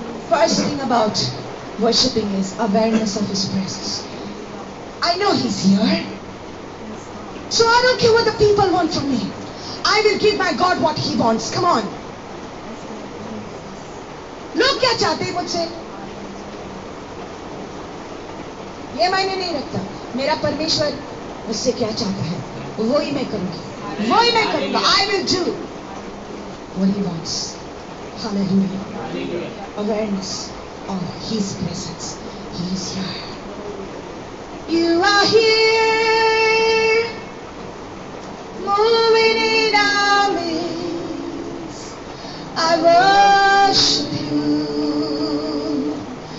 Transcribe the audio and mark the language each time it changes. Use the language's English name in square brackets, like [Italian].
[English] First thing about worshiping is awareness of His presence. I know He's here, so I don't care what the people want from me. I will give my God what He wants. Come on. [Hindi] लोग क्या चाहते हैं मुझसे ये मायने नहीं रखता. मेरा परमेश्वर मुझसे क्या चाहता है वो ही मैं करूंगी, वो ही मैं करूंगा. [English] I will do what He wants. Hallelujah. Awareness of His presence. He is here. You are here, moving in our midst. I worship You.